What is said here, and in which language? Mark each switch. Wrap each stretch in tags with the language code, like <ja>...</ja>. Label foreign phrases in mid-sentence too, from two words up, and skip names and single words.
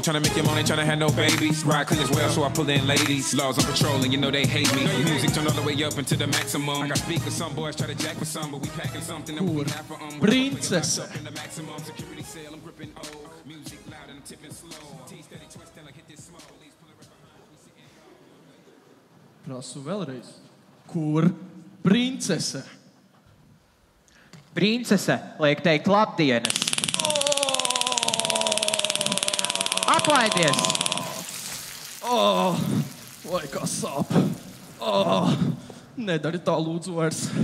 <en>Tryna make your money, tryna have no babies. Ride clean as well, so I pull in ladies. Laws on patrol, and you know they hate me. Music turned all the way up into the maximum. I got speakers, some boys try to jack for some, but we packing something that we have for</en> <lv>Princese.</lv> <en>Security sale, I'm gripping old. Music loud and I'm tipping slow. T-steady twisting like hit this small.</en> <lv>Prasu vēlreiz. Kur princese? Princese liek teikt labdienas. Aplaidies! Vai kā sāp. Nedari tā lūdzu vairs.</lv>